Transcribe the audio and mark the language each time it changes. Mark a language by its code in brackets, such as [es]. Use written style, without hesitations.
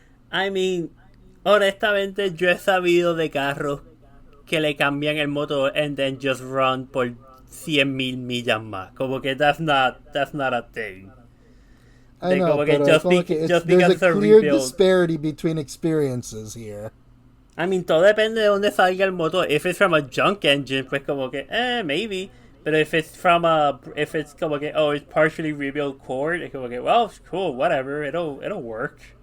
[en] I mean, [es] honestamente, yo he sabido de carros que le cambian el motor [en] and then just run [es] por 100,000 millas más. Como que [en] that's not a thing. I know, [es] como [en] but just there's a clear disparity between experiences here. I mean, [es] todo depende de dónde salga el motor. [en] If it's from a junk engine, [es] pues como que, [en] maybe. But if it's [es] como que, [en] oh, it's partially rebuilt cord, it's como que, well, it's cool, whatever, it'll work.